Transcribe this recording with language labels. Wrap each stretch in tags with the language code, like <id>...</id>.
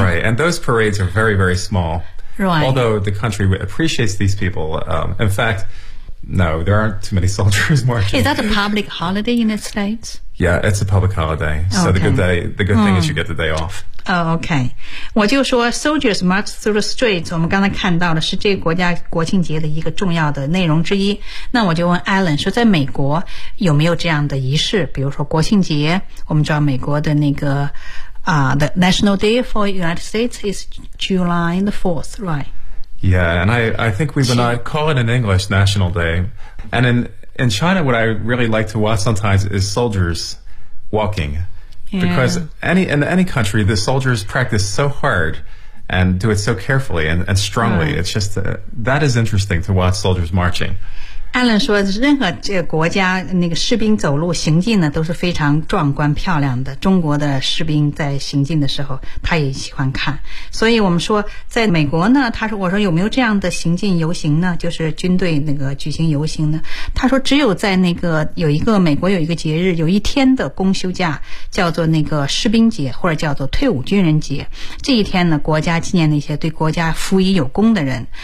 <en>Right, and those parades are very, very small Right. Although the country appreciates these people. In fact, no, there aren't too many soldiers marching. Is that a public holiday in the States? Yeah, it's a public holiday. So okay. the good thing is you get the day off. Oh, okay.</en> <zh>我就说</zh> <en>soldiers march through the streets.</en> <zh>我们刚才看到的是这个国家国庆节的一个重要的内容之一。那我就问 Alan 说在美国有没有这样的仪式比如说国庆节我们知道美国的那个</zh> <en>the National Day for United States is July the 4th, right? Yeah, and I think we would not call it in English National Day. And in China, what I really like to watch sometimes is soldiers walking. Yeah. Because in any country, the soldiers practice so hard and do it so carefully and strongly. Right. It's just, that is interesting to watch soldiers marching.</en> <zh>Alan 说任何这个国家那个士兵走路行进呢都是非常壮观漂亮的中国的士兵在行进的时候他也喜欢看所以我们说在美国呢他说我说有没有这样的行进游行呢就是军队那个举行游行呢他说只有在那个有一个美国有一个节日有一天的公休假叫做那个士兵节或者叫做退伍军人节这一天呢国家纪念那些对国家服役有功的人</zh>